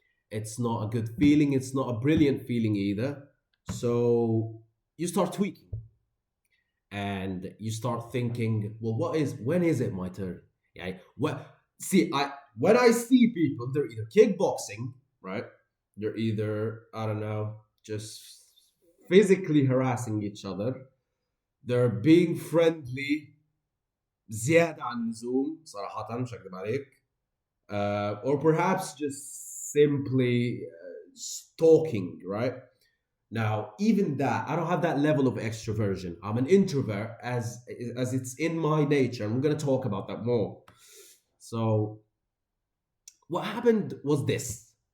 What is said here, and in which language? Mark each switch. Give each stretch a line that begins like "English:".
English: It's not a good feeling. It's not a brilliant feeling either. So you start tweaking and you start thinking, well, when is it my turn? Yeah. Well, see, when I see people, they're either kickboxing, right? They're either, I don't know, just physically harassing each other. They're being friendly
Arabic: زيادة عن اللزوم صراحة مش هكذب عليك.
English: Or perhaps just simply stalking, right? Now, even that, I don't have that level of extroversion. I'm an introvert as it's in my nature. I'm going to talk about that more. So, what happened was this.